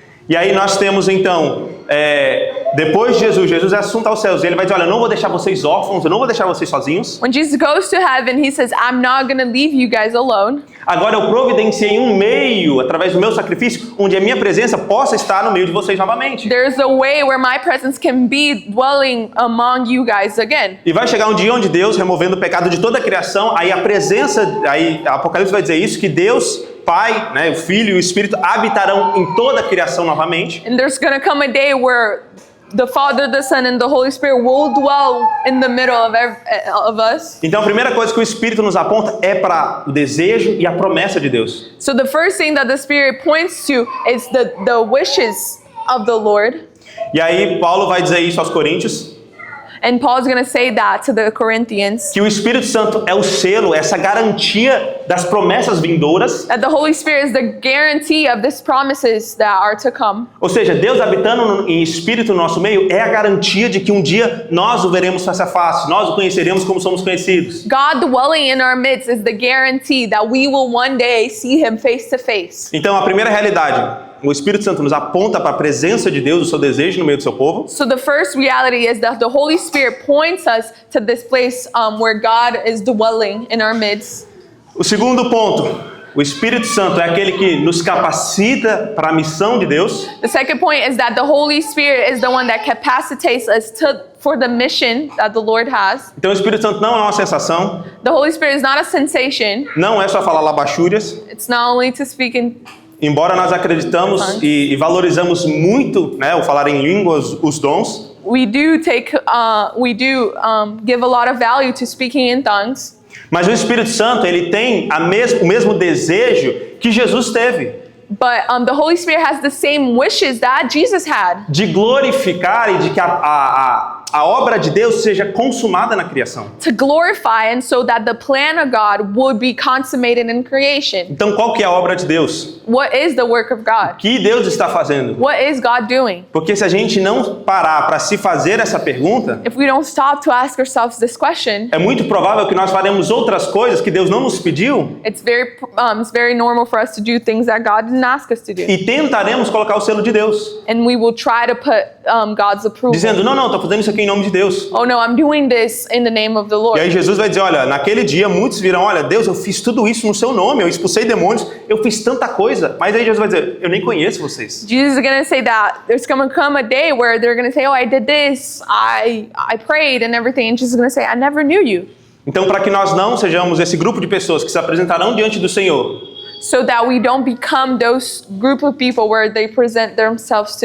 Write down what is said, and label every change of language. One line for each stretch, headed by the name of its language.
Portuguese: E aí nós temos então, depois de Jesus é assunto aos céus. E ele vai dizer, olha, eu não vou deixar vocês órfãos, eu não vou deixar vocês sozinhos.
English: When Jesus goes to heaven, he says, I'm not going to leave you guys alone.
Portuguese: Agora eu providenciei um meio, através do meu sacrifício, onde a minha presença possa estar no meio de vocês novamente.
English: There's a way where my presence can be dwelling among you guys again.
Portuguese: E vai chegar um dia onde Deus, removendo o pecado de toda a criação, aí a presença, aí Apocalipse vai dizer isso, que Deus, Pai, né, o Filho e o Espírito habitarão em toda a criação novamente.
English: And there's going to come a day where the Father, the Son, and the Holy Spirit will dwell in the middle of us.
Portuguese: Então a primeira coisa que o Espírito nos aponta é para o desejo e a promessa de Deus.
English: So the first thing that the Spirit points to is the wishes of the Lord.
Portuguese: E aí Paulo vai dizer isso aos Coríntios,
English: And Paul's going to say that to the Corinthians.
Portuguese: que o Espírito Santo é o selo, essa garantia das promessas vindouras.
English: That the Holy Spirit is the guarantee of these promises that are to come.
Portuguese: Ou seja, Deus habitando em espírito no nosso meio é a garantia de que um dia nós o veremos face a face, nós o conheceremos como somos conhecidos.
English: God dwelling in our midst is the guarantee that we will one day see him face to face.
Portuguese: Então a primeira realidade, o Espírito Santo nos aponta para a presença de Deus, o seu desejo no meio do seu povo.
English: So the first reality is that the Holy Spirit points us to this place where God is dwelling in our midst.
Portuguese: O segundo ponto, o Espírito Santo é aquele que nos capacita para a missão de Deus.
English: The second point is that the Holy Spirit is the one that capacitates us for the mission that the Lord has.
Portuguese: Então o Espírito Santo não é uma sensação,
English: The Holy Spirit is not a sensation.
Portuguese: não é só falar labachúrias.
English: It's not only to speak in.
Portuguese: Embora nós acreditamos e valorizamos muito, né, o falar em línguas, os dons,
English: We do give a lot of value to speaking in tongues.
Portuguese: mas o Espírito Santo ele tem o mesmo desejo que Jesus teve,
English: But the Holy Spirit has the same wishes that Jesus had.
Portuguese: de glorificar e de que a obra de Deus seja consumada na criação.
English: To glorify and so that the plan of God would be consummated in creation.
Portuguese: Então qual que é a obra de Deus?
English: What is the work of God?
Portuguese: O que Deus está fazendo?
English: What is God doing?
Portuguese: Porque se a gente não parar para se fazer essa pergunta,
English: If we don't stop to ask ourselves this question,
Portuguese: é muito provável que nós faremos outras coisas que Deus não nos pediu
English: it's very normal for us to do things that God didn't ask us to do.
Portuguese: e tentaremos colocar o selo de Deus,
English: And we will try to put God's approval.
Portuguese: dizendo, não, estou fazendo isso aqui em nome de Deus.
English: Oh no, I'm doing this in the name of the
Portuguese: E
English: Lord.
Portuguese: aí Jesus vai dizer, olha, naquele dia muitos virão, olha, Deus, eu fiz tudo isso no seu nome, eu expulsei demônios, eu fiz tanta coisa. Mas aí Jesus vai dizer, eu nem conheço vocês.
English: Jesus is going to say that there's going to come a day where they're going to say, oh, I did this, I prayed and everything. And Jesus is going to say, I never knew you.
Portuguese: Então, para que nós não sejamos esse grupo de pessoas que se apresentarão diante do Senhor,
English: So that we don't become those group of people where they present themselves to